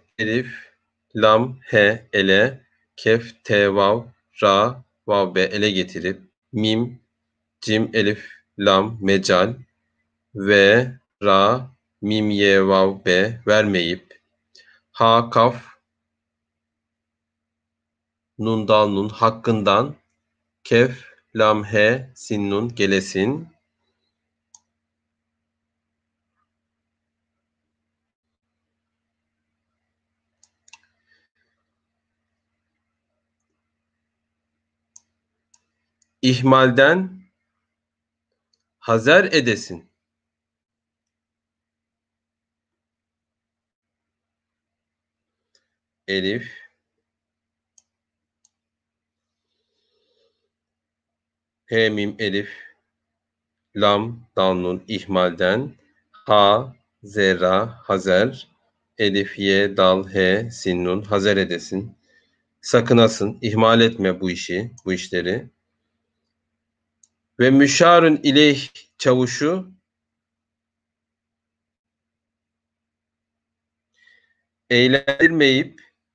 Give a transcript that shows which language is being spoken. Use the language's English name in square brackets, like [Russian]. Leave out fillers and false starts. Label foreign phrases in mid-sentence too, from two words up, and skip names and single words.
[Turkish] Elif, lam, he, ele, kef, te, vav, ra, vav, be ele getirip mim, cim, elif, lam, mecal ve ra, mim, ye, vav, be vermeyip ha, kaf, nun, dal, nun hakkından kef, lam, he, sin, nun gelesin. İhmalden hazer edesin. elif, he mim elif, lam dal nun ihmalden, ha zera hazer, elif ye dal he sin nun hazer edesin. Sakınasın, ihmal etme bu işleri. Ve müşarun ileyh çavuşu eğlendirmeyip,